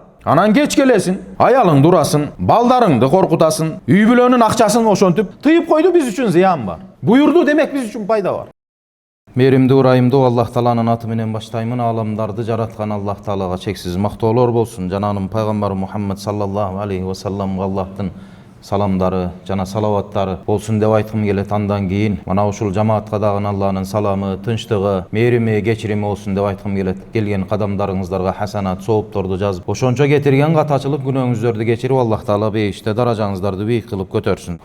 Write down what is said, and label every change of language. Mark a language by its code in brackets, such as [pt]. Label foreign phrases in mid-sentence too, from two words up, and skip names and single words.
[ky] Анан кеч келесин, аялың дурасың, балдарыңды коркутасың, үй бүлөнүн акчасын ошентип тыйып койду, биз үчүн зыян бар. Буйурду демек биз үчүн пайда бар. Мээримдүү ырайымдуу Аллах Тааланын аты менен баштаймын. Аламдарды жараткан Аллах Таалага чексиз мактоолор болсун. Жананын пайгамбары Мухаммад [ar] صلى الله عليه وسلم [ky] Аллахтын саламдары жана салаваттары болсун деп айткым келет. Андан кийин мына ушул жамаатка дагы Алланын саламы, тынчтыгы, мээрими, кечирими болсун деп айткым келет. Келген кадамдарыңыздарга хасанат, соопторду жазып, ошончо кетирген катачылык күнөөңүздөрдү кечирип, Аллах Таала бейиште даражаңыздарды бийик кылып көтөрсүн.